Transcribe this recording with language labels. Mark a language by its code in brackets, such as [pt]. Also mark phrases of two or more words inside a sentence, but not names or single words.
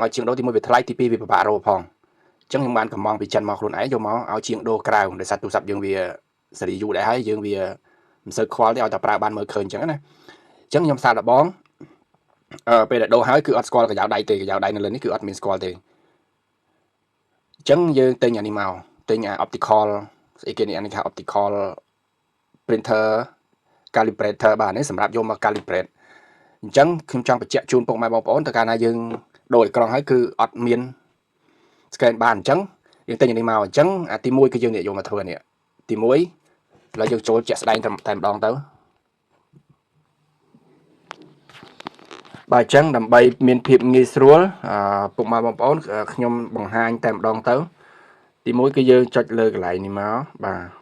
[km] ឲ្យជាងដូរទី1វាថ្លៃទី2វាពិបាករកផងអញ្ចឹងខ្ញុំបានកំងពីចិនមកខ្លួនឯងយកមកឲ្យជាងដូរក្រៅដោយសារទូរស័ព្ទយើងវាសេរីយូរដែរហើយយើងវាមិនសូវខ្វល់ទេឲ្យតែប្រើបាន មើលឃើញអញ្ចឹងណាអញ្ចឹងខ្ញុំសាកល្បងពេលដែលដូរហើយគឺអត់ស្គាល់កញ្ចៅដៃទេកញ្ចៅដៃនៅលើនេះគឺអត់មានស្គាល់ទេអញ្ចឹងយើងទិញអានេះមកទិញអា optical ស្អីគេនេះអានេះថា [en] optical printer calibrator [km] បាទនេះសម្រាប់យកមក calibrate អញ្ចឹងខ្ញុំចង់បញ្ជាក់ជូនពុកម៉ែបងប្អូនទៅកាលណាយើងដូរអេក្រង់ហើយគឺអត់មាន scan បានអញ្ចឹងយើងទិញអានេះមកអញ្ចឹងអាទី1គឺយើងនិយាយយកមកធ្វើនេះទី1ឥឡូវយើងចូលជាក់ស្ដែងតែម្ដងទៅ បាទអញ្ចឹងដើម្បីមានភាពងាយស្រួលពុកម៉ែបងប្អូនខ្ញុំបង្ហាញតែម្ដងទៅទី1គឺយើងចុចលើកន្លែងនេះមកបាទ